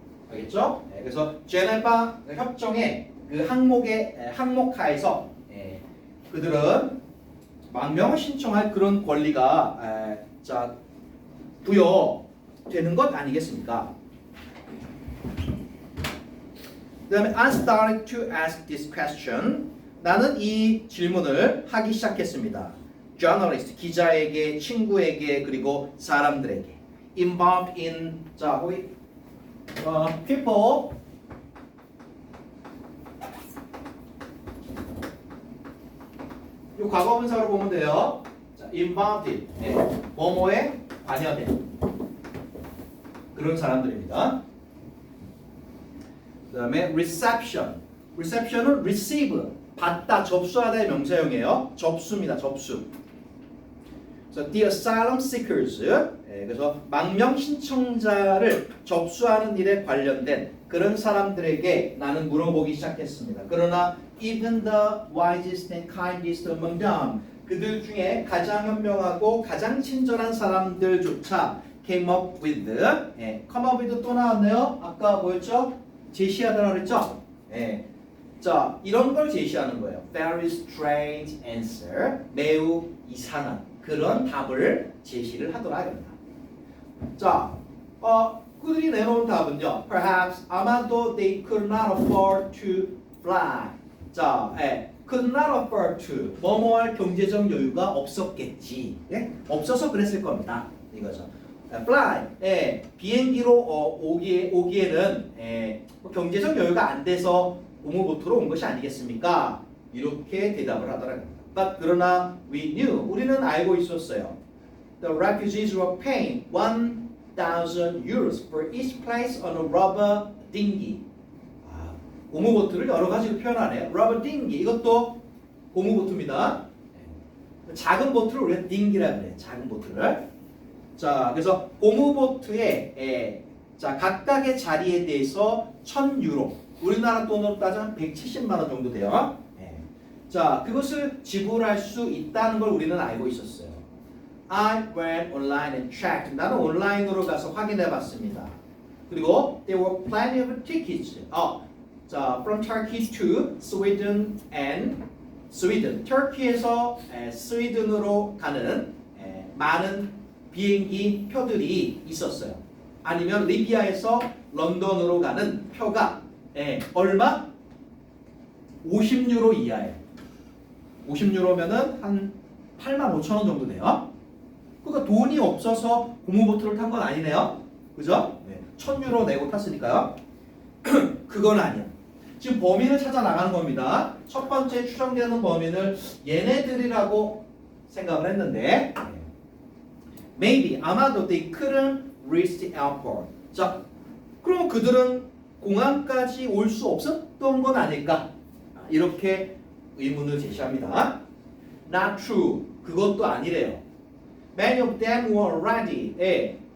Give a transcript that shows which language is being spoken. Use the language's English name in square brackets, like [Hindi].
[Korean] 알겠죠? 그래서 제네바 협정의 그 항목하에서 그들은 망명을 신청할 그런 권리가 부여되는 것 아니겠습니까? 그 다음에 [English] I started to ask this question. [Korean] 나는 이 질문을 하기 시작했습니다. journalist, 기자에게, 친구에게, 그리고 사람들에게. involved in, 자, 거기 people 이 과거분사로 보면 돼요. 자, involved in, 뭐뭐에 관여된 그런 사람들입니다. 그 다음에 reception은 receive, 받다, 접수하다의 명사형이에요. 접수입니다. 접수. 그래서 [English] the asylum seekers, [Korean] 그래서 망명 신청자를 접수하는 일에 관련된 그런 사람들에게 나는 물어보기 시작했습니다. 그러나 [English] even the wisest and kindest among them, [Korean] 그들 중에 가장 현명하고 가장 친절한 사람들조차 [English] came up with, come up with [Korean] 또 나왔네요. 아까 뭐였죠? 제시하다라고 그랬죠? 자, 이런 걸 제시하는 거예요. [English] Very strange answer, [Korean] 매우 이상한 그런 답을 제시를 하더라 이겁니다. 자, 그들이 내놓은 답은요. [English] Perhaps [Korean] 아마도 [English] they could not afford to fly. [Korean] 자, [English] could not afford to, [Korean] 뭐뭐할 경제적 여유가 없었겠지. 없어서 그랬을 겁니다. 이거죠. fly, 비행기로 오기에는 경제적 여유가 안 돼서 고무보트로 온 것이 아니겠습니까? 이렇게 대답을 하더라고요. But 그러나 [English] we knew, [Korean] 우리는 알고 있었어요. [English] The refugees were paying 1,000 euros for each place on a rubber dinghy. [Korean] 고무보트를 여러 가지로 표현하네요. rubber dinghy, 이것도 고무보트입니다. 작은 보트를 우리가 dinghy라고 해요. 작은 보트를. 자, 그래서 고무보트의 자, 각각의 자리에 대해서 1,000유로, 우리나라 돈으로 따지면 170만 원 정도 돼요. 자, 그것을 지불할 수 있다는 걸 우리는 알고 있었어요. [English] I went online and checked. [Korean] 나는 온라인으로 가서 확인해 봤습니다. 그리고 [English] there were plenty of tickets. 자, from Turkey to Sweden and Sweden. [Korean] 터키에서 스웨덴으로 가는 많은 비행기 표들이 있었어요. 아니면 리비아에서 런던으로 가는 표가 얼마? 50유로 이하예요. 50유로면은 한 85,000원 정도 돼요. 그러니까 돈이 없어서 고무보트를 탄 건 아니네요. 그죠? 1,000유로 내고 탔으니까요. 그건 아니야. 지금 범인을 찾아 나가는 겁니다. 첫 번째 추정되는 범인을 얘네들이라고 생각을 했는데 maybe, 아마도 [English] they couldn't reach the airport. [Korean] 자, 그럼 그들은 공항까지 올 수 없었던 건 아닐까? 이렇게 의문을 제시합니다. [English] Not true. [Korean] 그것도 아니래요. [English] Many of them were already.